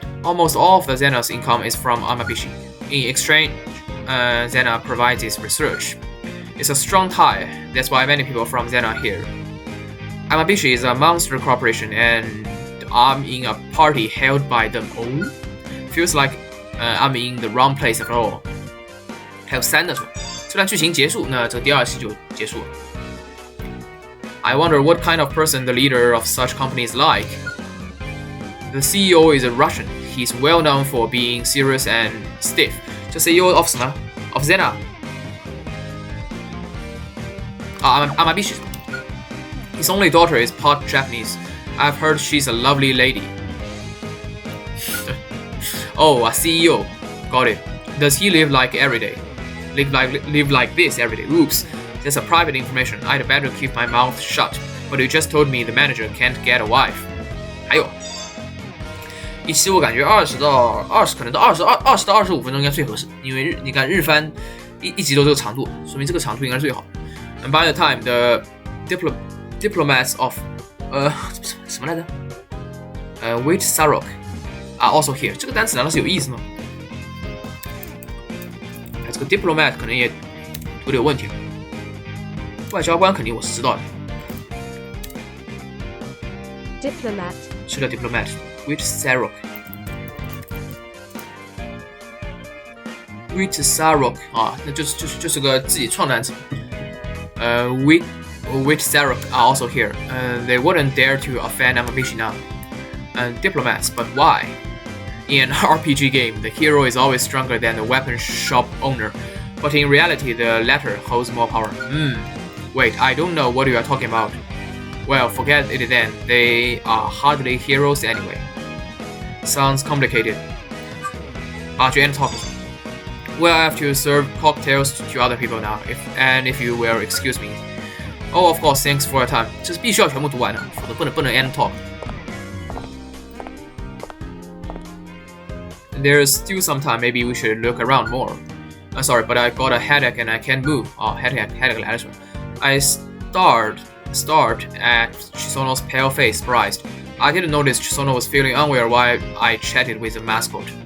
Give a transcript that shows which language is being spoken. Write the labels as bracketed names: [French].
[English] Almost all of the Zena's income is from Amabishi. In exchange, Zena provides its research. It's a strong tie. That's why many people from Zena are here. Amabishi is a monster corporation, and I'm in a party held by them. Feels like I'm in the wrong place at all. [Chinese] 还有3的是吧？这段剧情结束，那这第2期就结束了。 [English] I wonder what kind of person the leader of such company is like. The CEO is a Russian. He's well known for being serious and stiff. [Chinese] 这 [English] CEO of [Chinese] 什么 [English] ？Of Zena. Amabishi. His only daughter is part Japanese. I've heard she's a lovely lady. Oh, a CEO. Got it. Does he live like every day? Live like this every day? Oops. That's a private information. I'd better keep my mouth shut. But you just told me the manager can't get a wife. [Chinese] 还有，一期我感觉可能到20到25分钟应该最合适，因为你看日番一集都这个长度，说明这个长度应该是最好的。 [English] And by the time the diplomats of [Chinese] 什么来着？ [English] Wait Sarok are also here. [Chinese] 这个单词难道是有意思吗？这个 diplomat 可能也读的有问题。外交官肯定我是知道的。 [English] Diplomat [Chinese] 是的 diplomat. [English] Wait Sarok. [Chinese] Wait Sarok 啊，那就是个自己创单词。 [English] Wait Sarok are also here. They wouldn't dare to offend Amabishi now. Diplomats, but why? In an RPG game, the hero is always stronger than the weapon shop owner, but in reality, the latter holds more power. Wait, I don't know what you are talking about. Well, forget it then. They are hardly heroes anyway. Sounds complicated. [Chinese] 就 [English] end talk. Well, I have to serve cocktails to other people now, if you will excuse me. Oh, of course, thanks for your time. [Chinese] 这是必须要全部读完的，否则不能 [English] end talk. There's still some time. Maybe we should look around more. Sorry, but I got a headache and I can't move. Oh, headache [Chinese] 来了是吧 [English] I stared at Chisono's pale face, surprised. I didn't notice Chisono was feeling unwell while I chatted with the mascot.